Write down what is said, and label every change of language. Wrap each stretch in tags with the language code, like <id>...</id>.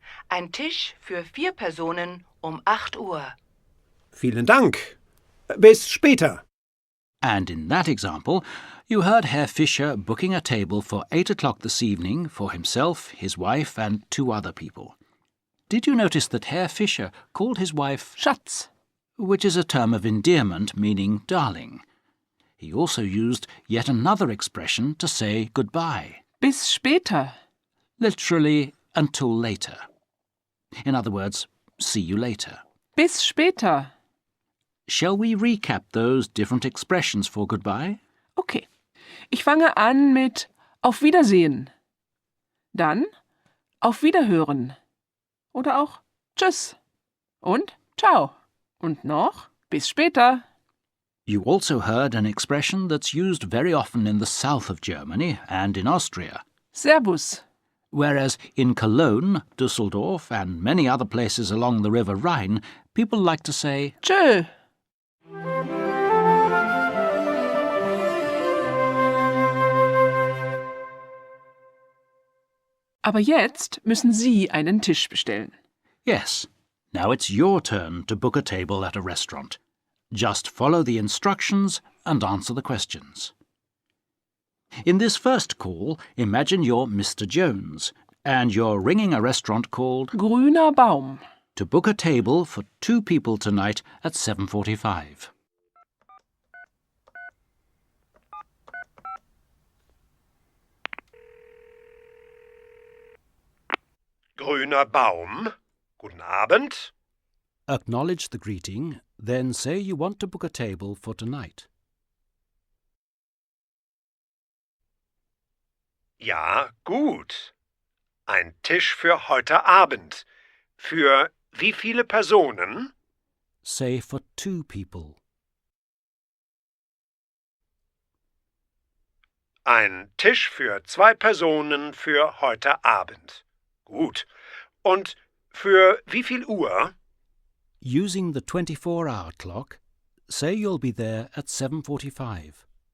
<de>Ein Tisch für 4 Personen um 8 Uhr. Vielen Dank. Bis später.</de> <en>And in that example, you heard Herr Fischer booking a table for 8 o'clock this evening for himself, his wife, and 2 other people. Did you notice that Herr Fischer called his wife</en> <de>Schatz.</de> <en>which is a term of endearment meaning darling? He also used yet another expression to say goodbye,</en> <de>Bis später.</de> <en>literally until later. In other words, see you later.</en> <de>Bis später.</de> <en>Shall we recap those different expressions for goodbye? Okay.</en> <de>Ich fange an mit Auf Wiedersehen. Dann Auf Wiederhören. Oder auch Tschüss. Und Ciao. Und noch Bis später.</de> <en>You also heard an expression that's used very often in the south of Germany and in Austria,</en> <de>Servus.</de> <en>whereas in Cologne, Düsseldorf, and many other places along the River Rhine, people like to say,</en> <de>Tschö. Aber jetzt müssen Sie einen Tisch bestellen.</de> <en>yes, now it's your turn to book a table at a restaurant. Just follow the instructions and answer the questions. In this first call, imagine you're Mr. Jones and you're ringing a restaurant called</en> <de>Grüner Baum.</de> <en>to book a table for 2 people tonight at 7:45.</en> <de>Grüner Baum. Guten Abend.</de> <en>Acknowledge the greeting, then say you want to book a table for tonight.</en> <de>Ja, gut. Ein Tisch für heute Abend. Für wie viele Personen?</de> <en>Say for 2 people.</en> <de>Ein Tisch für 2 Personen für heute Abend. Gut. Und für wie viel Uhr?</de> <en>Using the 24-hour clock, say you'll be there at 7:45.</en>